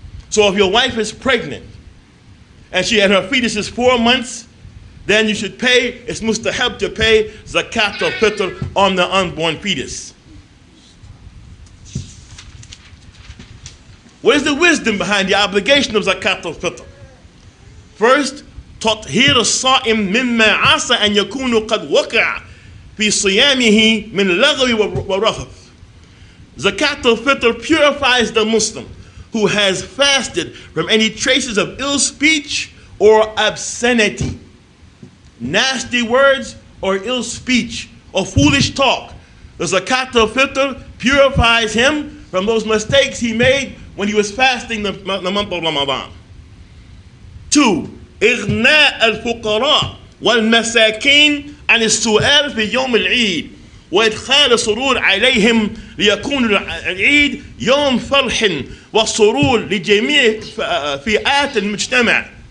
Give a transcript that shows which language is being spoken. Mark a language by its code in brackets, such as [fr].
[en] So if your wife is pregnant and her fetus is 4 months, then you should pay, it's mustahab to pay Zakaatul Fitr on the unborn fetus. What is the wisdom behind the obligation of Zakaatul Fitr? [ar] First, تطهير الصائم مما عسى أن يكون قد وقع في صيامه من اللغو والرفث. [en] Zakaatul Fitr purifies the Muslim who has fasted from any traces of ill speech or obscenity, nasty words or ill speech or foolish talk. The Zakaatul Fitr purifies him from those mistakes he made when he was fasting the month of Ramadan. 2. [ar] إغناء الفقراء والمساكين عن السؤال في يوم العيد وإدخال السرور عليهم ليكون العيد يوم فرح والسرور لجميع فئات المجتمع.